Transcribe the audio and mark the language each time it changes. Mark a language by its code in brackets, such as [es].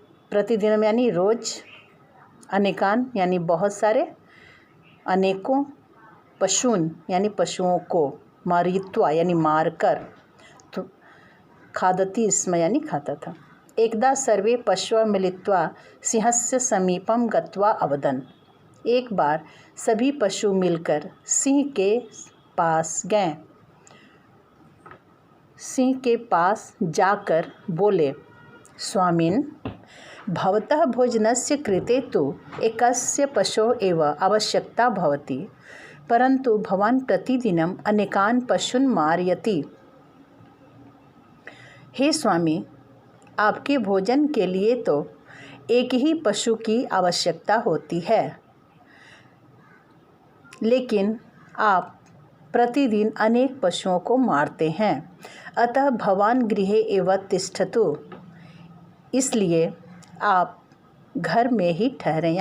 [hi] प्रतिदिन यानी रोज, अनेकान यानी बहुत सारे, अनेकों, पशून यानी पशुओं को, मारयित्वा यानी मारकर, तो खादति स्म यानी खाता था। [sa] एकदा सर्वे पशवः मिलित्वा सिंहस्य समीपम गत्वा अवदन्। [hi] एक बार सभी पशु मिलकर सिंह के पास गए। सिंह के पास जाकर बोले, [sa] स्वामिन् भवतः भोजनस्य कृते तु एकस्य पशोः एव आवश्यकता भवति, परन्तु भवान् प्रतिदिनम् अनेकान् पशून् मारयति। [hi] हे स्वामी, आपके भोजन के लिए तो एक ही पशु की आवश्यकता होती है, लेकिन आप प्रतिदिन अनेक पशुओं को मारते हैं। [sa] अतः भवान् गृहे एव तिष्ठतु, [hi] इसलिए आप घर में ही ठहरें।